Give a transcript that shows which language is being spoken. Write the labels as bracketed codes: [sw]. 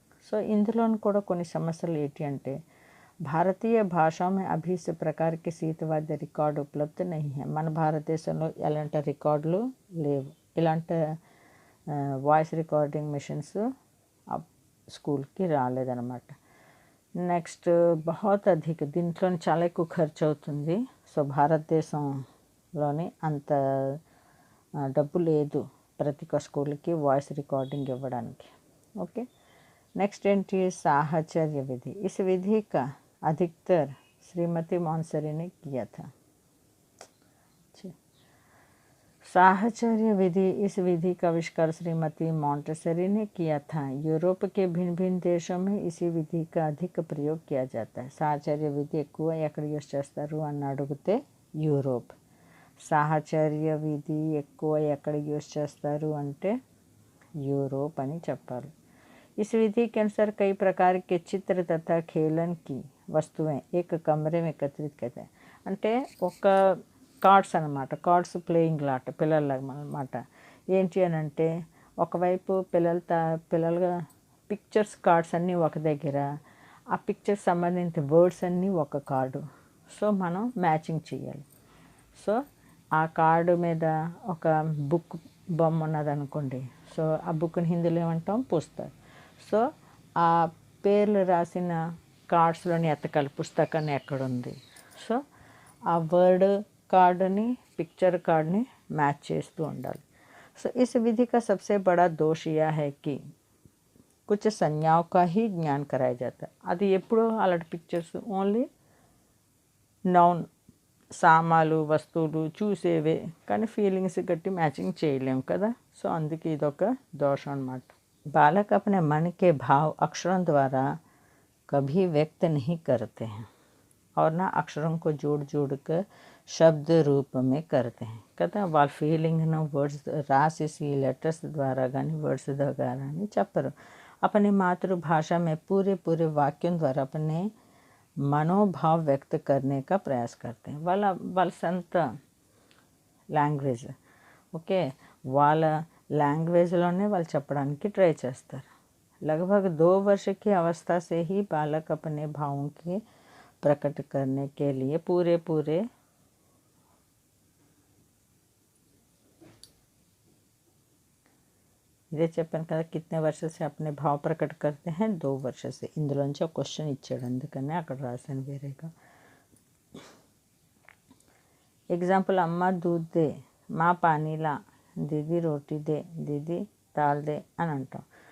[te] So ఇందులోని కూడా కొన్ని సమస్యలు ఏంటి అంటే [hi] భారతీయ భాషా में अभी इस प्रकार के सीतवाद्य रिकॉर्ड उपलब्ध नहीं है. [te] మన భారతదేశంలో ఎలాంటి రికార్డులు లేవు. ఇలాంటి వాయిస్ రికార్డింగ్ మిషన్స్ స్కూల్కి రాలేదన్నమాట. నెక్స్ట్ బహుత్ అధిక, దీంట్లో చాలా ఎక్కువ ఖర్చు అవుతుంది. సో భారతదేశంలోని అంత డబ్బు లేదు ప్రతి ఒక్క స్కూల్కి వాయిస్ రికార్డింగ్ ఇవ్వడానికి. ఓకే. నెక్స్ట్ ఏంటి సాహచర్య విధి. [hi] इस विधि का अधिकतर श्रीमती मोंटेसरी ने किया था. साहचर्य विधि. इस विधि का आविष्कार श्रीमती मोंटेसरी ने किया था. यूरोप के भिन्न भिन्न देशों में इसी विधि का अधिक प्रयोग किया जाता है. साहचर्य విధి [te] ఎక్కువ ఎక్కడ యూస్ చేస్తారు అని అడిగితే యూరోప్. సాహచర్య విధి ఎక్కువ ఎక్కడ యూజ్ చేస్తారు అంటే यूरोप అని చెప్పాలి। [hi] इस विधि के अनुसार कई प्रकार के चित्र तथा खेलन की वस्तुएं एक कमरे में एकत्रित करते हैं। [te] అంటే ఒక కార్డ్స్ అన్నమాట, కార్డ్స్ ప్లేయింగ్ లాట పిల్లల అన్నమాట। ఏంటి అని అంటే ఒకవైపు పిల్లలుగా పిక్చర్స్ కార్డ్స్ అన్నీ ఒక దగ్గర, ఆ పిక్చర్స్ సంబంధించిన వర్డ్స్ అన్నీ ఒక కార్డు, సో మనం మ్యాచింగ్ చేయాలి। సో ఆ కార్డు మీద ఒక బుక్ బొమ్మ ఉన్నదనుకోండి, సో ఆ బుక్ని హిందీలో ఏమంటాం పుస్తక్। సో ఆ పేర్లు రాసిన కార్డ్స్లోని ఎతకాలి పుస్తకాన్ని ఎక్కడుంది। సో ఆ వర్డ్ కార్డుని పిక్చర్ కార్డ్ని మ్యాచ్ చేస్తూ ఉండాలి। [hi] సో इस विधि का सबसे बड़ा दोष यह है कि कुछ संज्ञाओं का ही ज्ञान कराया जाता है। [te] అది ఎప్పుడు అలాంటి పిక్చర్స్ ఓన్లీ నౌన్ సామాలు వస్తువులు చూసేవే, కానీ ఫీలింగ్స్ గట్టి మ్యాచింగ్ చేయలేము కదా। సో అందుకే ఇదొక దోషం అన్నమాట। [hi] बालक अपने मन के भाव अक्षरों द्वारा कभी व्यक्त नहीं करते हैं और ना अक्षरों को जोड़ जोड़ कर शब्द रूप में करते हैं కదా। [te] వాళ్ళ ఫీలింగ్ వర్డ్స్ రాసేసి లెటర్స్ ద్వారా కానీ వర్డ్స్ ద్వారా కానీ చెప్పరు। [hi] अपनी मातृभाषा में पूरे पूरे वाक्यों द्वारा अपने मनोभाव व्यक्त करने का प्रयास करते हैं। [te] వాళ్ళ సొంత లాంగ్వేజ్, ఓకే, వాళ్ళ లాంగ్వేజ్లోనే వాళ్ళు చెప్పడానికి ట్రై చేస్తారు। [hi] लगभग 2 वर्ष की अवस्था से ही बालक अपने भावों के प्रकट करने के लिए पूरे [te] ఇదే చెప్పాను కదా [hi] कितने वर्ष से अपने भाव प्रकट करते हैं, 2 वर्ष से। [te] ఇందులోంచి ఒక క్వశ్చన్ ఇచ్చాడు, అందుకనే అక్కడ రాశాను వేరేగా। [hi] ఎగ్జాంపుల్ అమ్మ दूध दे, माँ पानी ला, दीदी रोटी दे, दीदी दाल दे [te] అని అంటాం।